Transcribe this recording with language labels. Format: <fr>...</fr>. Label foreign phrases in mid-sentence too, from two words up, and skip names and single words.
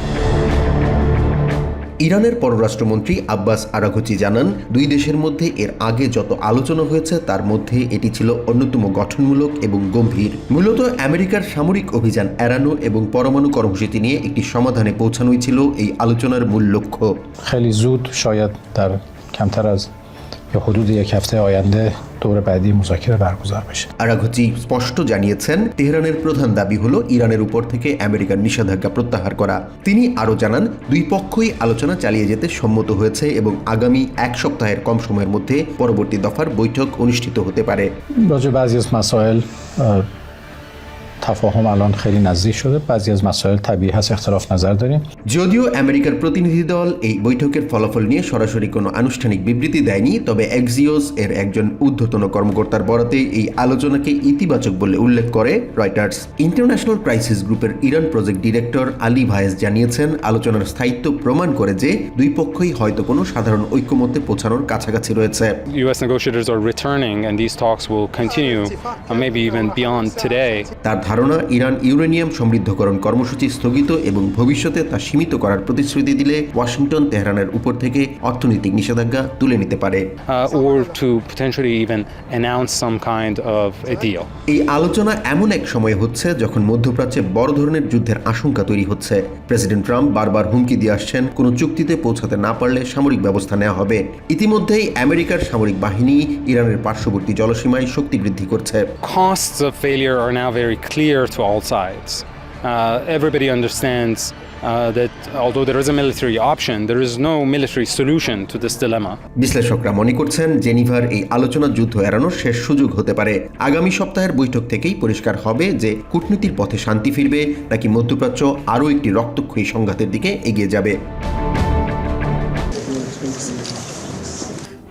<bn>ইরানের পররাষ্ট্রমন্ত্রী আব্বাস আরাঘচি জানান, দুই দেশের মধ্যে এর আগে যত আলোচনা হয়েছে তার মধ্যে এটি ছিল অন্যতম গঠনমূলক এবং গম্ভীর। মূলত আমেরিকার সামরিক অভিযান এড়ানো এবং পরমাণু কর্মসূচি নিয়ে একটি সমাধানে পৌঁছানোই ছিল এই আলোচনার মূল লক্ষ্য।</bn> <fa>خیلی زود شاید در کمتر از حدود یک هفته آینده دور بعدی مذاکره برگزار بشه।</fa> <bn>আরাঘচি স্পষ্ট জানিয়েছেন, তেহরানের প্রধান দাবি হলো ইরানের উপর থেকে আমেরিকার নিষেধাজ্ঞা প্রত্যাহার করা। তিনি আরও জানান, দুই পক্ষই আলোচনা চালিয়ে যেতে সম্মত হয়েছে এবং আগামী এক সপ্তাহের কম সময়ের মধ্যে পরবর্তী দফার বৈঠক অনুষ্ঠিত হতে পারে।</bn> <fa>راجع به بعضی از مسائل تفاهم الان خیلی نزدیک شده، بعضی از مسائل طبیعی هست اختلاف نظر داریم।</fa> <bn>যদিও আমেরিকার প্রতিনিধি দল এই বৈঠকের ফলাফল নিয়ে সরাসরি কোনো আনুষ্ঠানিক বিবৃতি দেয়নি, তবে এক্সিওস এর একজন ঊর্ধ্বতন কর্মকর্তার বরাতে এই আলোচনাকে ইতিবাচক বলে উল্লেখ করে রয়টার্স। ইন্টারন্যাশনাল ক্রাইসিস গ্রুপের ইরান</bn> <en>project director</en> <bn>আলী ভায়েস জানিয়েছেন, আলোচনার স্থায়িত্ব প্রমাণ করে যে দুই পক্ষই হয়তো কোনো সাধারণ ঐক্যমত্যে পৌঁছানোর কাছাকাছি রয়েছে।</bn> <en>US negotiators are returning and these talks will continue maybe even beyond today.</en> <bn>তার ধারণা, ইরান ইউরেনিয়াম সমৃদ্ধকরণ কর্মসূচি স্থগিত এবং ভবিষ্যতে তা সীমিত করার প্রতিশ্রুতি দিলে ওয়াশিংটন তেহরানের উপর থেকে অর্থনৈতিক নিষেধাজ্ঞা তুলে নিতে পারে।</bn> <en>Or to potentially even announce some kind of a deal.</en> <bn>এই আলোচনা এমন এক সময় হচ্ছে যখন মধ্যপ্রাচ্যে বড় ধরনের যুদ্ধের আশঙ্কা তৈরি হচ্ছে। প্রেসিডেন্ট ট্রাম্প বারবার হুমকি দিয়ে আসছেন, কোনো চুক্তিতে পৌঁছাতে না পারলে সামরিক ব্যবস্থা নেওয়া হবে। ইতিমধ্যেই আমেরিকার সামরিক বাহিনী ইরানের পার্শ্ববর্তী জলসীমায় শক্তি বৃদ্ধি করছে।</bn> <en>Costs of failure are now very clear to all sides. Everybody understands that although there is a military option, there is no military solution to this dilemma.</en> <bn>বিশ্লেষকরা মনে করছেন, জেনিভার এই আলোচনা যুদ্ধ এড়ানোর শেষ সুযোগ হতে পারে। আগামী সপ্তাহের বৈঠক থেকেই পরিষ্কার হবে যে কূটনীতির পথে শান্তি ফিরবে নাকি মধ্যপ্রাচ্য আরও একটি রক্তক্ষয়ী সংঘাতের দিকে এগিয়ে যাবে।</bn>